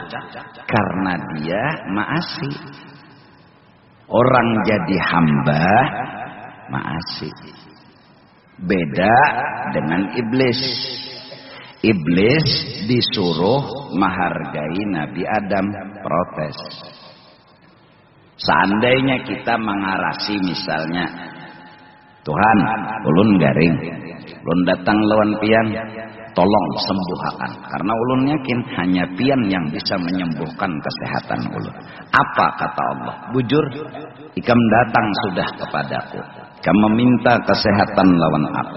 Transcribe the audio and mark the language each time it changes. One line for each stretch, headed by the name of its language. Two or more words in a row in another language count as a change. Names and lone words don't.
Indonesian: Karena dia ma'asi. Orang jadi hamba ma'asi. Beda dengan iblis. Iblis disuruh menghargai Nabi Adam, protes.
Banjar: Seandainya kita mengarasi misalnya, Tuhan, ulun garing, ulun datang lawan pian, tolong sembuhkan. Karena ulun yakin hanya pian yang bisa menyembuhkan kesehatan ulun.
Indonesian: Apa kata Allah?
Banjar: Bujur, ikam datang sudah kepadaku, ikam meminta kesehatan lawan aku.